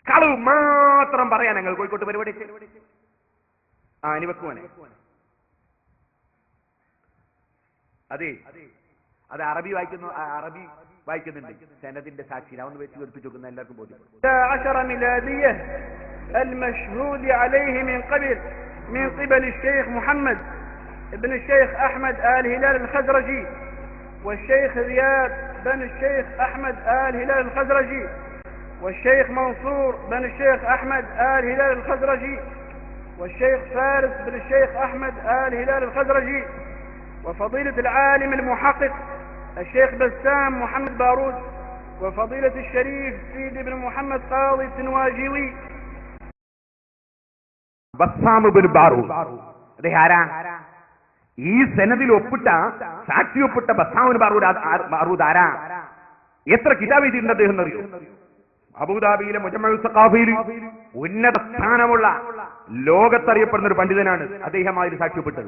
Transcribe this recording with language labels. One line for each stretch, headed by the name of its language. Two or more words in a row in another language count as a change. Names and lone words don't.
Malayalam: കളവ് മാത്രം പറയാൻ ഞങ്ങൾ കോഴിക്കോട്ട് പരിപാടി അനിവക്കുവാനെ അതെ അത് അറബി വായിക്കുന്നുണ്ട് സനദിന്റെ സാക്ഷി ഒന്ന് വെച്ച് കേൾപ്പിച്ചു നോക്കുന്ന എല്ലാവർക്കും ബോധ്യം
Arabic: المشهود عليه من قبل الشيخ محمد ابن الشيخ أحمد آل هلال الخزرجي والشيخ رياض بن الشيخ أحمد آل هلال الخزرجي والشيخ منصور بن الشيخ أحمد آل هلال الخزرجي والشيخ فارس بن الشيخ أحمد آل هلال الخزرجي وفضيلة العالم المحقق الشيخ بسام محمد بارود وفضيلة الشريف سيد بن محمد قاضي التنواجيوي
Malayalam: ബസ്സാം ഇബ്നു ബാറൂദ് അദ്ദേഹം ആരാ? ഈ സനദിൽ ഒപ്പിട്ട സാക്ഷി ഒപ്പിട്ട ബസ്സാം ഇബ്നു ബാറൂദ് ആരാ? എത്ര കിതാബ് എഴുതിയിട്ടുണ്ട് അദ്ദേഹം എന്നറിയോ? അബൂദാബിയിലെ മുജമ്മഉ സഖാഫിയിൽ ഉന്നത സ്ഥാനമുള്ള ലോകത്തറിയപ്പെടുന്ന ഒരു പണ്ഡിതനാണ് അദ്ദേഹമായൊരു സാക്ഷി ഒപ്പിട്ടത്.